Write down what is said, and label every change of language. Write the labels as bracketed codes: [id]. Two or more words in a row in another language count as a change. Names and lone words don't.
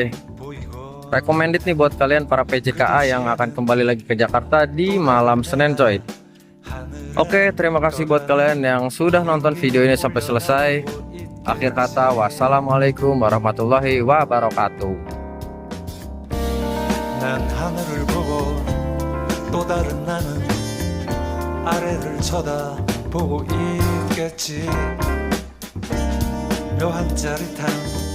[id] Recommended nih buat kalian para PJKA yang akan kembali lagi ke Jakarta di malam Senin coy. Oke, terima kasih buat kalian yang sudah nonton video ini sampai selesai. Akhir kata, [ar] والسلام عليكم ورحمة الله وبركاته. [ko] 난 하늘을 보고 또 다른 나는 아래를 쳐다보고 있겠지. 묘한 짜릿한